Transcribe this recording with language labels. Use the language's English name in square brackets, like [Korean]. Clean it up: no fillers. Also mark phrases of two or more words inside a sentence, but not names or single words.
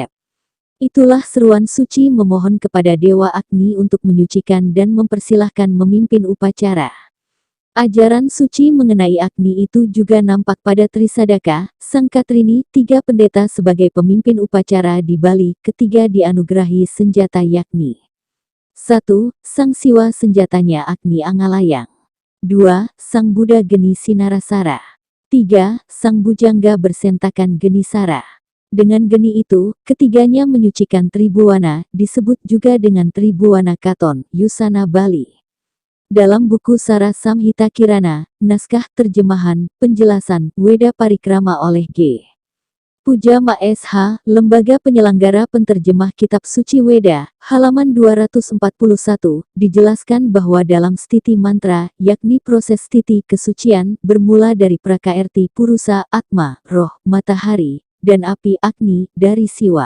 [Indonesian] Itulah seruan suci memohon kepada Dewa Agni untuk menyucikan dan mempersilahkan memimpin upacara. Ajaran suci mengenai Agni itu juga nampak pada Trisadaka, Sang Katrini, 3 pendeta sebagai pemimpin upacara di Bali. Ketiga dianugerahi senjata yakni 1. Sang Siwa senjatanya Agni Angalayang. 2. Sang Buddha Geni Sinarasara. 3. Sang Bujangga bersentakan Geni Sara. Dengan geni itu, ketiganya menyucikan Tribuana, disebut juga dengan Tribuana Katon, Yusana Bali. Dalam buku Sara Samhita Kirana, naskah terjemahan, penjelasan, Weda Parikrama oleh G. Puja Ma SH, Lembaga Penyelenggara Penterjemah Kitab Suci Weda, halaman 241, dijelaskan bahwa dalam stiti mantra, yakni proses stiti kesucian, bermula dari Prakaerti Purusa, Atma, Roh, Matahari, dan api Agni, dari Siwa.